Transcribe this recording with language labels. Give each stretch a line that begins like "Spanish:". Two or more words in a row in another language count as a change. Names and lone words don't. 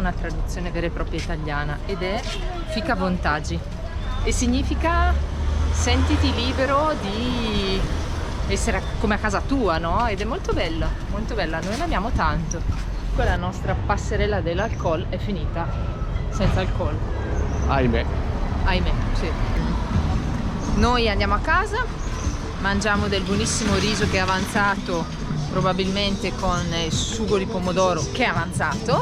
Italian: una traduzione vera e propria italiana, ed è
Portuguese: fica vontade,
Italian: e significa sentiti libero di essere come a casa tua, no? Ed è molto bella, noi l'amiamo tanto. comunque la nostra passerella dell'alcol è finita senza alcol. Ahimè. Ahimè, sì. Noi andiamo a casa, mangiamo del buonissimo riso che è avanzato, probabilmente con il sugo di pomodoro che è avanzato.